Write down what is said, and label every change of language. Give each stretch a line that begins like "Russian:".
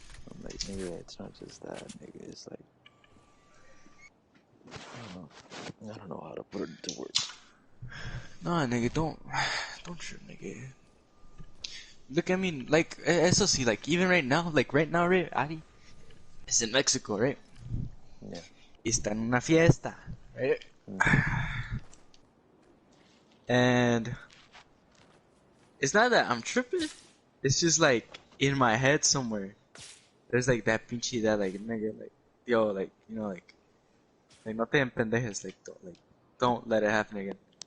English: I'm like, nigga, it's not just that, nigga. It's like, I don't know how to put it into words. Nah, nigga, don't trip, nigga. Look, I mean, like, SOC, like, even right now, right, Ari is in Mexico, right? Yeah.
Spanish: Está en una fiesta,
English: right? Mm-hmm. And it's not that I'm tripping. It's just like in my head somewhere. There's like that pinche that like nigga like yo like you know like
Spanish: no te empendejes
English: like don't let it happen again.